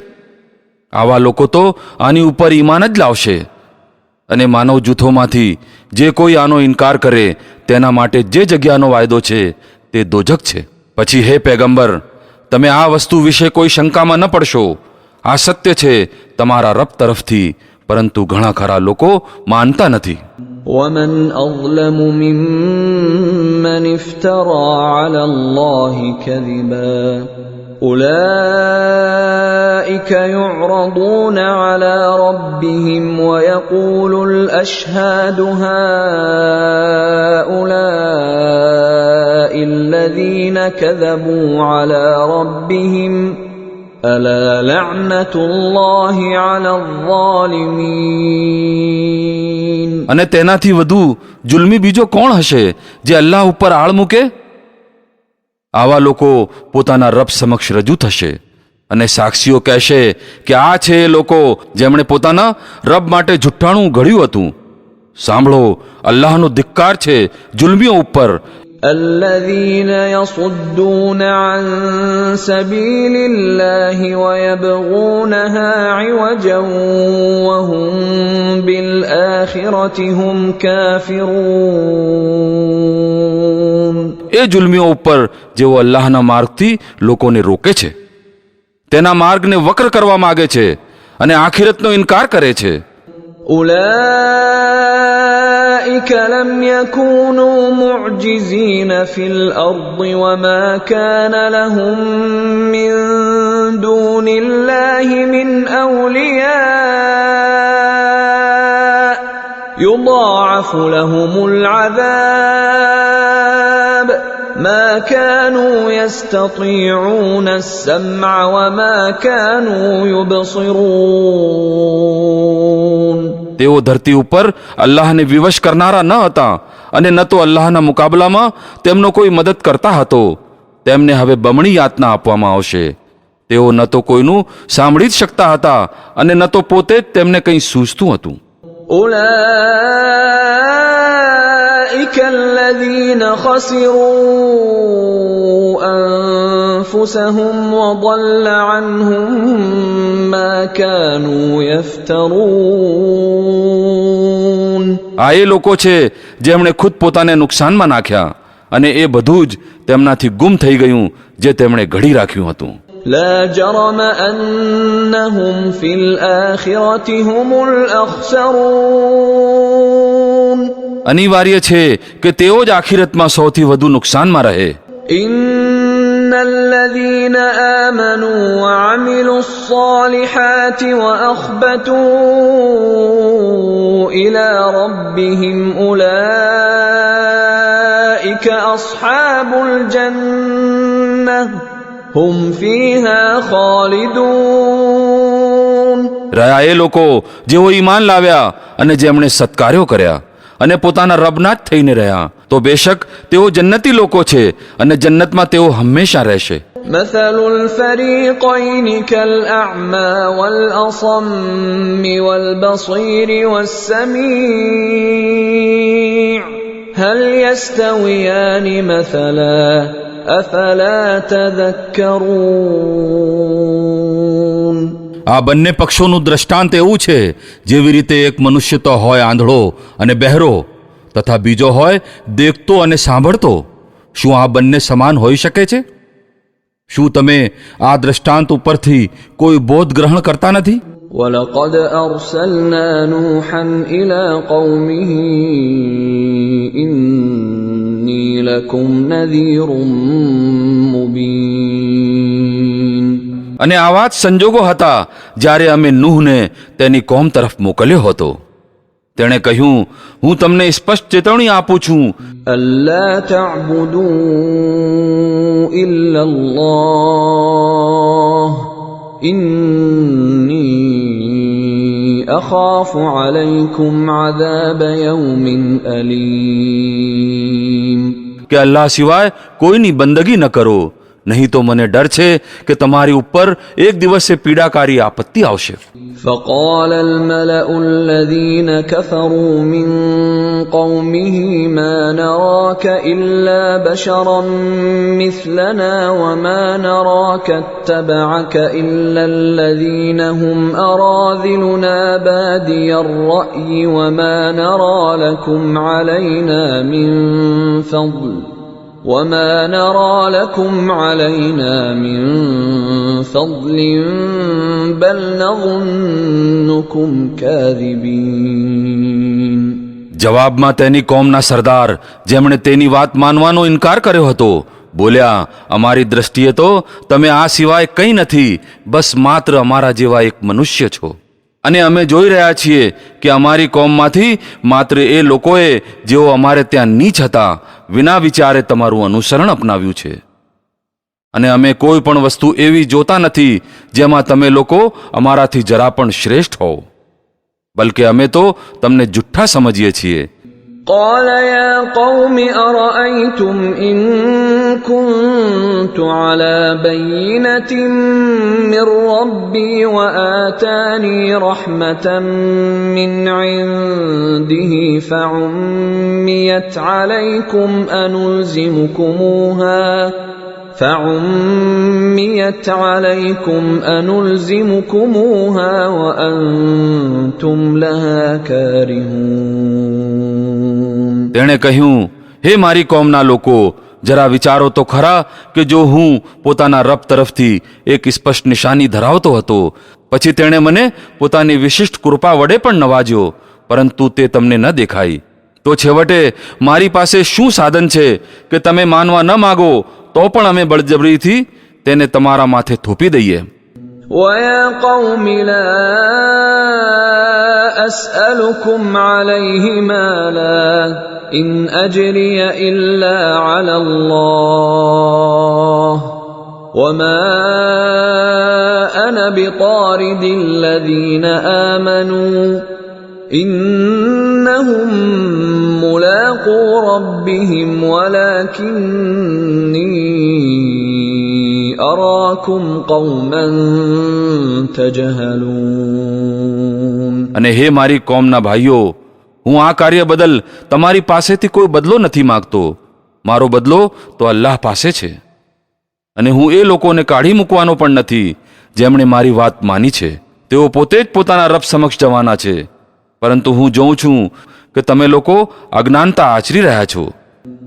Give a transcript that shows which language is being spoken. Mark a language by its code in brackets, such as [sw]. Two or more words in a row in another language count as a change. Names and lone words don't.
[gu] આવા લોકો તો આની ઉપર ઈમાન જ લાવશે અને માનવ જૂથોમાંથી જે કોઈ આનો ઇનકાર કરે તેના માટે જે જગ્યાનો વાયદો છે તે દોજખ છે. પછી હે પૈગંબર, તમે આ વસ્તુ વિશે કોઈ શંકામાં ન પડશો. આ સત્ય છે તમારા રબ તરફથી, પરંતુ ઘણા ખરા લોકો માનતા નથી. [ar] ومن أظلم ممن افترى على الله كذبا أولئك يعرضون على ربهم ويقول الأشهاد هؤلاء الذين كذبوا على ربهم ألا لعنة الله على الظالمين. [gu] અને તેનાથી વધુ જુલ્મી બીજો કોણ હશે જે અલ્લાહ ઉપર આળ મૂકે? આવા લોકો પોતાના રબ સમક્ષ રજૂ થશે અને સાક્ષીઓ કહેશે કે આ છે એ લોકો જેમણે પોતાના રબ માટે જુઠ્ઠાણું ઘડ્યું હતું. સાંભળો, અલ્લાહનો ધિક્કાર છે જુલ્મીઓ ઉપર. [ar] الذين يصدون عن سبيل الله ويبغونها عوجا وهم بالآخرة هم كافرون. [gu] એ જુલ્મીઓ ઉપર જેઓ અલ્લાહના માર્ગથી લોકોને રોકે છે, તેના માર્ગને વક્ર કરવા માગે છે અને આખિરતનો ઇનકાર કરે છે. [ar] أولئك لم يكونوا معجزين في الأرض وما كان لهم من دون الله من أولياء يضاعف لهم العذاب ما كانوا يستطيعون السمع وما كانوا يبصرون. [gu] તેઓ ધરતી ઉપર અલ્લાહને વિવશ કરનારા ન હતા અને ન તો અલ્લાહના મુકાબલામાં તેમનો કોઈ મદદ કરતા હતો. તેમને હવે બમણી યાતના આપવામાં આવશે. તેઓ ન તો કોઈનું સાંભળી જ શકતા હતા અને ન તો પોતે જ તેમને કંઈ સૂઝતું હતું. [ar] أولئك الذين خسروا أنفسهم وضل عنهم ما كانوا يفترون. [gu] આ એ લોકો છે જેમણે ખુદ પોતાને નુકસાનમાં નાખ્યા અને એ બધું જ તેમનાથી ગુમ થઈ ગયું જે તેમણે ઘડી રાખ્યું હતું. [ar] لا جرم أنهم في الآخرة هم الأخسرون [gu] અનિવાર્ય છે કે તેઓ જ આખિરતમાં સૌથી વધુ નુકસાનમાં રહે. [ar] إن الذين آمنوا وعملوا الصالحات وأخبتوا إلى ربهم أولئك أصحاب الجنة هم فيها خالدون. [gu] રહ્યા એ લોકો જેઓ ઈમાન લાવ્યા અને જેમણે સત્કાર્યો કર્યા અને પોતાના રબના જ થઈને રહ્યા, તો બેશક તેઓ જન્નતી લોકો છે અને જન્નતમાં તેઓ હંમેશા રહેશે. [ar] مثل الفريقين كالأعمى والأصم والبصير والسميع هل يستويان مثلا أفلا تذكرون. [gu] આ બંને પક્ષોનું દ્રષ્ટાંત એવું છે જેવી રીતે એક મનુષ્ય તો હોય આંધળો અને બહેરો તથા બીજો હોય દેખતો અને સાંભળતો. શું આ બંને સમાન હોઈ શકે છે? શું તમે આ દ્રષ્ટાંત ઉપરથી કોઈ બોધ ગ્રહણ કરતા નથી? [ar] ولقد أرسلنا نوحا إلى قومه إني لكم نذير مبين. [gu] અને આવા જ સંજોગો હતા જ્યારે અમે નૂહને તેની કોમ તરફ મોકલ્યો હતો. તેણે કહ્યું, હું તમને સ્પષ્ટ ચેતવણી આપું છું [ar] ألا تعبدوا إلا الله إني أخاف عليكم عذاب يوم أليم. [gu] કે અલ્લાહ સિવાય કોઈની બંદગી ન કરો, નહીં તો મને ડર છે કે તમારી ઉપર એક દિવસે પીડાકારી આપત્તિ આવશે. [ar] فقال الملأ الذين كفروا من قومه ما نراك إلا بشرا مثلنا وما نراك اتبعك إلا الذين هم أراذلنا بادي الرأي وما نرى لكم علينا من فضل بل نظنكم كاذبين. [gu] જવાબમાં તેની કોમના સરદાર જેમણે તેની વાત માનવાનો ઇનકાર કર્યો હતો બોલ્યા, અમારી દ્રષ્ટિએ તો તમે આ સિવાય કંઈ નથી, બસ માત્ર અમારા જેવા એક મનુષ્ય છો. અને અમે જોઈ રહ્યા છીએ કે અમારી કોમમાંથી માત્ર એ લોકોએ જેઓ અમારે ત્યાં નીચ હતા વિના વિચારે તમારું અનુસરણ અપનાવ્યું છે. અને અમે કોઈ પણ વસ્તુ એવી જોતા નથી જેમાં તમે લોકો અમારાથી જરા પણ શ્રેષ્ઠ હો, બલકે અમે તો તમને જુઠ્ઠા સમજીએ છીએ. [ar] قال يا قوم أرأيتم إن كنت على بينة من ربي وآتاني رحمة من عنده فعميت عليكم أنلزمكموها وأنتم لها كارهون. [gu] તેણે કહ્યું, હે મારી કોમના લોકો, જરા વિચારો તો ખરા કે જો હું પોતાના રબ તરફથી એક સ્પષ્ટ નિશાની ધરાવતો હતો, પછી તેણે મને પોતાની વિશિષ્ટ કૃપા વડે પણ નવાજ્યો, પરંતુ તે તમને ન દેખાઈ, તો છેવટે મારી પાસે શું સાધન છે કે તમે માનવા ન માગો તો પણ અમે બળજબરીથી તેને તમારા માથે થોપી દઈએ. [ar] ويا قوم لا أسألكم عليه مالا إن أجري إلا على الله وما أنا بطارد الذين آمنوا إنهم ملاقو ربهم ولكني أراكم قوما تجهلون. [gu] અને હે મારી કોમના ભાઈઓ, હું આ કાર્ય બદલ તમારી પાસેથી કોઈ બદલો નથી માંગતો. મારો બદલો તો અલ્લાહ પાસે છે. અને હું એ લોકોને કાઢી મૂકવાનો પણ નથી જેમણે મારી વાત માની છે. તેઓ પોતે જ પોતાના રબ સમક્ષ જવાના છે, પરંતુ હું જોઉં છું કે તમે લોકો અજ્ઞાનતા આચરી રહ્યા છો.